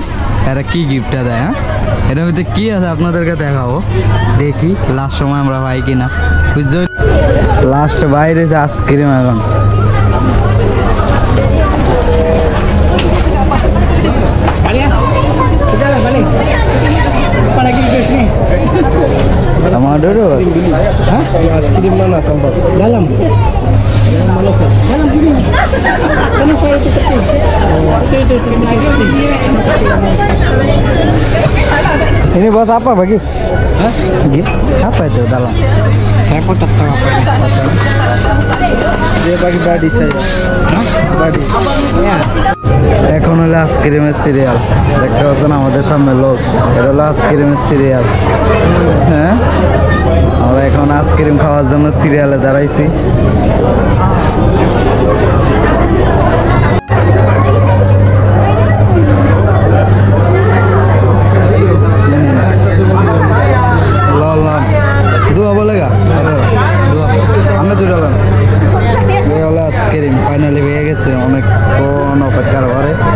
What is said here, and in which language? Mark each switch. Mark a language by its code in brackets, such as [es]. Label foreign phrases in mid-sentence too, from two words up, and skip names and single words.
[bn] এরা কি গিফটটা দেয়, হ্যাঁ এটার মধ্যে কি আছে আপনাদেরকে দেখাবো, দেখি লাস্ট সময় আমরা পাই কিনা। বুঝছো, লাস্ট বাইরে যে আইসক্রিম এখন আমাদেরও [ms] ini bos apa bagi? Hah? Gitu? Apa itu dalam? Saya pun tak tahu apa. Dia bagi body saya. Hah? Body. Ya. [bn] এখন হলো আইসক্রিমের সিরিয়াল। দেখতে পাচ্ছেন আমাদের সামনে লোক, এটা হলো আইসক্রিমের সিরিয়াল। হ্যাঁ, আমরা এখন আইসক্রিম খাওয়ার জন্য সিরিয়ালে দাঁড়াইছি। দুয়া বলেগা আমরা দুটো হলো আইসক্রিম ফাইনালি পেয়ে গেছে অনেকক্ষণ অপেক্ষার পরে।